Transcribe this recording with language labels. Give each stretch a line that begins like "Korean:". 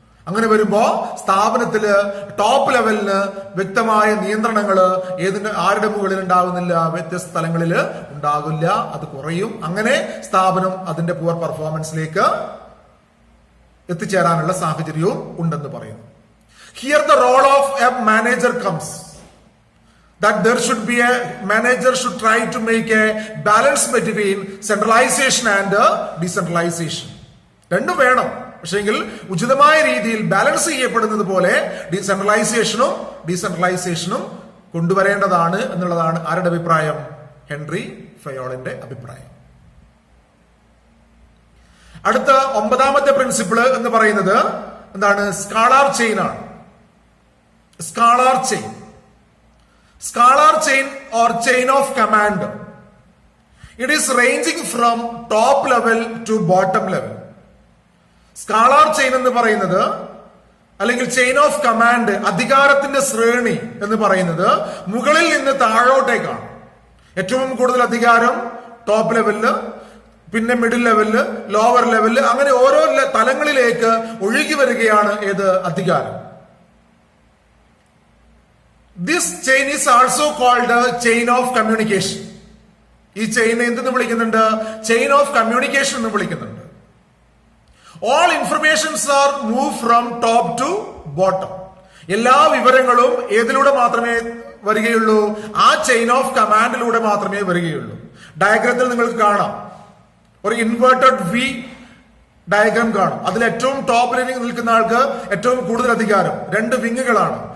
Malayalam: അങ്ങനെ വരുമ്പോ സ്ഥാപനത്തില് ടോപ്പ് ലെവലിന് വ്യക്തമായ നിയന്ത്രണങ്ങള് ആരുടെ മുകളിൽ ഉണ്ടാകുന്നില്ല, വ്യത്യസ്ത തലങ്ങളിൽ ഉണ്ടാകില്ല, അത് കുറയും. അങ്ങനെ സ്ഥാപനം അതിന്റെ പുവർ പെർഫോമൻസിലേക്ക് എത്തിച്ചേരാനുള്ള സാഹചര്യവും ഉണ്ടെന്ന് പറയുന്നു.
English: Here the role of a manager comes. That there should be a manager should try to make a balance between centralization and decentralization.
Malayalam: രണ്ടും വേണം. പക്ഷെങ്കിൽ ഉചിതമായ രീതിയിൽ ബാലൻസ് ചെയ്യപ്പെടുന്നത് പോലെ ഡീസെൻട്രലൈസേഷനും കൊണ്ടുവരേണ്ടതാണ് എന്നുള്ളതാണ് ആരുടെ അഭിപ്രായം? ഹെൻറി ഫയോളിന്റെ അഭിപ്രായം. അടുത്ത 9ാമത്തെ പ്രിൻസിപ്പിള് എന്ന് പറയുന്നത് എന്താണ്? സ്കാലാർ ചെയിൻ ആണ്.
English: Scalar chain, scalar chain or chain of command. It is ranging from top level to bottom level.
Malayalam: Scalar chain എന്ന് പറയുന്നത്, അല്ലെങ്കിൽ ചെയിൻ ഓഫ് കമാൻഡ്, അധികാരത്തിന്റെ ശ്രേണി എന്ന് പറയുന്നത് മുകളിൽ നിന്ന് താഴോട്ടേക്കാണ്. ഏറ്റവും കൂടുതൽ അധികാരം ടോപ്പ് ലെവലില്, പിന്നെ മിഡിൽ ലെവലില്, ലോവർ ലെവലില്, അങ്ങനെ ഓരോ തലങ്ങളിലേക്ക് ഒഴുകി വരികയാണ് ഏത്? അധികാരം.
English: This chain is also called chain of communication.
Malayalam: ഈ ചെയിൻ എന്തെന്ന് വിളിക്കുന്നുണ്ട്? ചെയിൻ ഓഫ് കമ്മ്യൂണിക്കേഷൻ എന്ന് വിളിക്കുന്നുണ്ട്.
English: All informations are moved from top to bottom.
Malayalam: എല്ലാ വിവരങ്ങളും ഏതിലൂടെ മാത്രമേ വരികയുള്ളൂ? ആ ചെയിൻ ഓഫ് കമാൻഡിലൂടെ മാത്രമേ വരികയുള്ളൂ. ഡയഗ്രത്തിൽ നിങ്ങൾക്ക് കാണാം, ഒരു ഇൻവേർട്ടഡ് വി ഡയഗ്രാം കാണും. അതിൽ ഏറ്റവും ടോപ്പിൽ നിൽക്കുന്ന ആൾക്ക് ഏറ്റവും കൂടുതൽ അധികാരം. 2 വിങ്ങുകളാണ്.